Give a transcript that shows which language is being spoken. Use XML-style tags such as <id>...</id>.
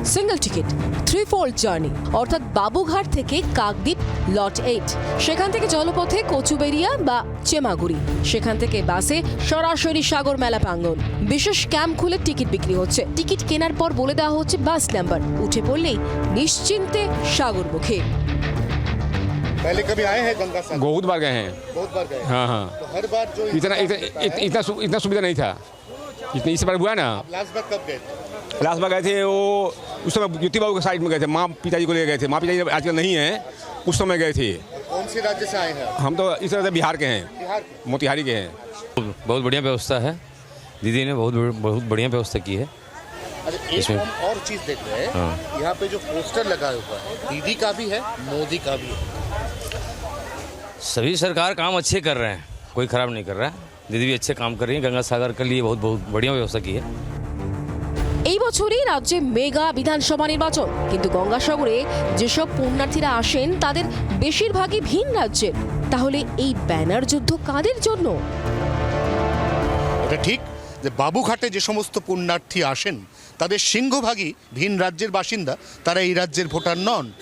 <bn>Single ticket, 3-fold journey, অর্থাৎ বাবুঘাট থেকে কাকদ্বীপ লট 8, সেখান থেকে জলপথে কচুবেরিয়া বা চেমাগুড়ি, সেখান থেকে বাসে সরাসরি সাগর মেলা প্রাঙ্গণ। বিশেষ ক্যাম্প খুলে টিকিট বিক্রি হচ্ছে। টিকিট কেনার পর বলে দেওয়া হচ্ছে বাস নাম্বার, উঠে পড়লেই নিশ্চিন্তে সাগর মুখে।</bn> <hi>पहले कभी आए हैं गंगा सागर? बहुत बार गए हैं। बहुत बार गए। हाँ हाँ, तो हर बार जो इतना सुविधा नहीं था जितनी इस बार हुआ ना। लास्ट बार कब गए थे? लास्ट बार गए थे वो उस समय ज्योति बाबू के साइड में गए थे, माँ पिताजी को ले गए थे। माँ पिताजी आजकल नहीं है, उस समय गए थे। कौन से राज्य से आए हैं? हम तो इस तरह से बिहार के हैं, बिहार के। मोतिहारी के हैं। बहुत बढ़िया व्यवस्था है, दीदी ने बहुत बढ़िया व्यवस्था की है। अरे एक हम और चीज देख रहे हैं, यहाँ पे जो पोस्टर लगा हुआ है, दीदी का भी है, मोदी का भी है। सभी सरकार काम अच्छे कर रहे हैं, कोई खराब नहीं कर रहा है। दीदी भी अच्छे काम कर रही है, गंगा सागर के लिए बहुत बढ़िया व्यवस्था की है।</hi> <bn>এই বছরই রাজ্যে মেগা বিধানসভা নির্বাচন, কিন্তু গঙ্গাসাগরে যেসব পুণ্যার্থীরা আসেন তাদের বেশিরভাগই ভিন রাজ্যের। তাহলে এই ব্যানার যুদ্ধ কাদের জন্য? এটা ঠিক যে বাবুঘাটে যে সমস্ত পুণ্যার্থী আসেন তাদের সিংহভাগই ভিন রাজ্যের বাসিন্দা, তারা এই রাজ্যের ভোটার নন।</bn>